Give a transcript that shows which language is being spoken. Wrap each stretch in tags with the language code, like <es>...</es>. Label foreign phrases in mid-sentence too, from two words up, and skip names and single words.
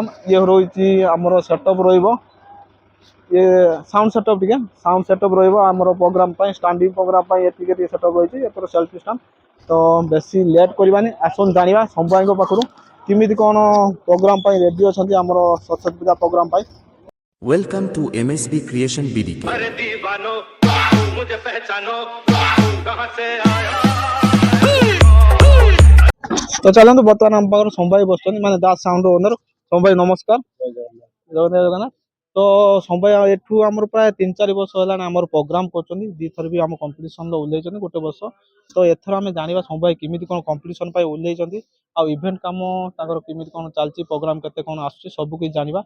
<or>ଇଏ ରହିଛି ଆମର ସେଟଅପ୍ ରହିବ, ଇଏ</or> <en>sound setup,</en> <or>ଟିକେ</or> <en>sound setup</en> <or>ରହିବ ଆମର ପ୍ରୋଗ୍ରାମ ପାଇଁ,</or> <en>standing program</en> <or>ପାଇଁ ଏତିକି ଟିକେ ସେଟଅପ୍ ରହିଛି। ଏପଟେ</or> <en>selfie stand.</en> <or>ତ ବେଶୀ ଲେଟ୍ କରିବାନି, ଆସନ୍ତୁ ଜାଣିବା ଶମ୍ଭୁ ଭାଇଙ୍କ ପାଖରୁ କେମିତି କଣ ପ୍ରୋଗ୍ରାମ ପାଇଁ ରେଡି ଅଛନ୍ତି ଆମର ସରସ୍ୱତୀ ପୂଜା ପ୍ରୋଗ୍ରାମ ପାଇଁ।</or> <en>Welcome to MSB Creation BDK.</en> <hi>अरे दीवानो मुझे पहचानो कहां से आया।</hi> <or>ତ ଚାଲନ୍ତୁ ବର୍ତ୍ତମାନ ଆମ ପାଖରେ ଶମ୍ଭୁ ଭାଇ ବସିଛନ୍ତି, ମାନେ ଦାସ</or> <en>sound owner.</en> <or>ଶମ୍ଭୁ ଭାଇ ନମସ୍କାର। ଜୟ ଜଗନ୍ନାଥ। ତ ଶମ୍ଭୁ ଭାଇ ଏଠୁ ଆମର ପ୍ରାୟ 3-4 ବର୍ଷ ହେଲାଣି ଆମର ପ୍ରୋଗ୍ରାମ କରୁଛନ୍ତି। ଦିଥର ବି ଆମ କମ୍ପିଟିସନରେ ଓହ୍ଲେଇଛନ୍ତି, ଗୋଟେ ବର୍ଷ। ତ ଏଥର ଆମେ ଜାଣିବା ଶମ୍ଭୁ ଭାଇ କେମିତି କଣ କମ୍ପିଟିସନ ପାଇଁ ଓହ୍ଲେଇଛନ୍ତି, ଆଉ ଇଭେଣ୍ଟ କାମ ତାଙ୍କର କେମିତି କଣ ଚାଲିଛି, ପ୍ରୋଗ୍ରାମ କେତେ କଣ ଆସୁଛି, ସବୁ କିଛି ଜାଣିବା।</or>